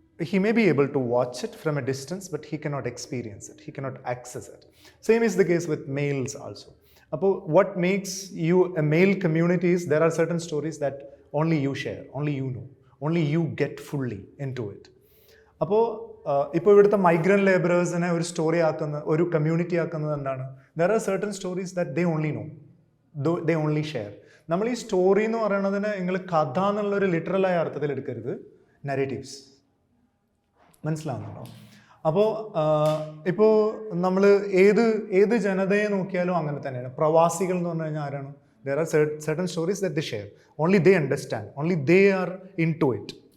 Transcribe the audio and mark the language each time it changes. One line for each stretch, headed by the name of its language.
English: He may be able to watch it from a distance, but he cannot experience it, he cannot access it. Same is the case with males also. Appo what makes you a male community is there are certain stories that only you share, only you know, only you get fully into it.
Malayalam: അപ്പോൾ ഇപ്പോൾ ഇവിടുത്തെ migrant ലേബറേഴ്സിനെ ഒരു story ആക്കുന്ന, ഒരു community ആക്കുന്നത് എന്താണ്?
English: there are certain stories that they only know, they only share.
Malayalam: നമ്മൾ ഈ സ്റ്റോറി എന്ന് പറയുന്നതിന് നിങ്ങൾ കഥ എന്നുള്ളൊരു ലിറ്ററലായ അർത്ഥത്തിൽ എടുക്കരുത്, നരേറ്റീവ്സ്. മനസ്സിലാവുന്നുണ്ടോ? അപ്പോൾ ഇപ്പോൾ നമ്മൾ ഏത് ജനതയെ നോക്കിയാലും അങ്ങനെ തന്നെയാണ്. പ്രവാസികൾ എന്ന് പറഞ്ഞു കഴിഞ്ഞാൽ ആരാണ്?
English: there are certain stories that they share, only they understand, only they are into it.